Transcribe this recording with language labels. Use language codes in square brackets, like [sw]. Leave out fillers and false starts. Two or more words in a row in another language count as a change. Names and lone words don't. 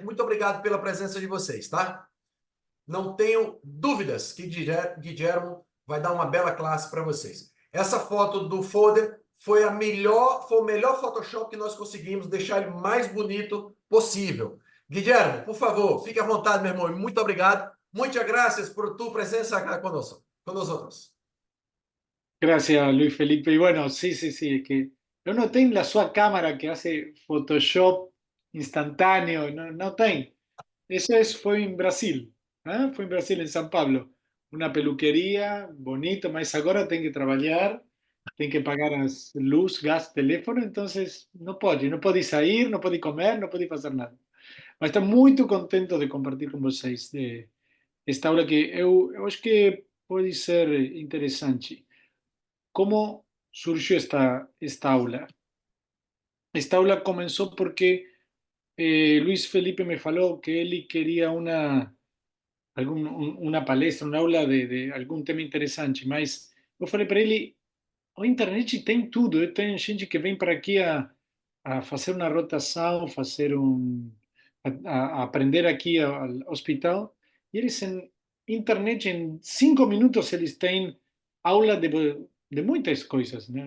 [pt] Muito obrigado pela presença de vocês, tá? Não tenho dúvidas que Guilherme vai dar uma bela classe para vocês. Essa foto do folder foi o melhor Photoshop que nós conseguimos deixar ele mais bonito possível. Guilherme, por favor, fique à vontade, meu irmão. Muito obrigado. Muitas graças por tua presença acá conosco, [es] con nosotros. Gracias, Luis Felipe. Y bueno, sí, sí, sí, es que yo no tengo la sua cámara que hace Photoshop instantáneo, no, no tengo. Fue en Brasil, ¿ah? Fue en Brasil, en San Pablo. Una peluquería, bonito, [pt] mas agora [es] tengo que trabajar, tengo que pagar as luz, gas, teléfono, entonces no puedo sair, no puedo comer, no puedo hacer nada. [pt] Mas estou muito contento de compartir com vocês esta aula que eu acho que pode ser interessante. [es] ¿Cómo surgió esta aula? Esta aula comenzó porque Luis Felipe me falou que él quería una palestra, una aula de algún tema interesante, [pt] mas eu falei para ele, a internet tem tudo, tem gente que vem para aqui a fazer uma rotação, a aprender aqui ao hospital, e eles em internet, em 5 minutos, eles têm aula de muitas coisas, né?